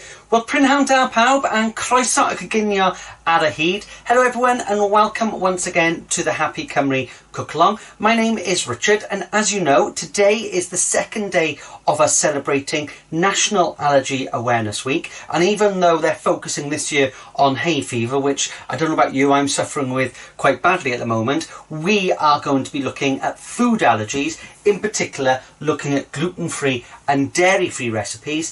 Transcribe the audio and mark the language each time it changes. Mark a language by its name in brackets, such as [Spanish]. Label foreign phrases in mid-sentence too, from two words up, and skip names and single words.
[Welsh] Wel, prynhawn da pawb and croeso y coginio ar y hyd. [English] Hello everyone and welcome once again to the Happy Cymru Cook Along. My name is Richard and as you know, today is the second day of us celebrating National Allergy Awareness Week. And even though they're focusing this year on hay fever, which I don't know about you, I'm suffering with quite badly at the moment, we are going to be looking at food allergies, in particular looking at gluten-free and dairy-free recipes.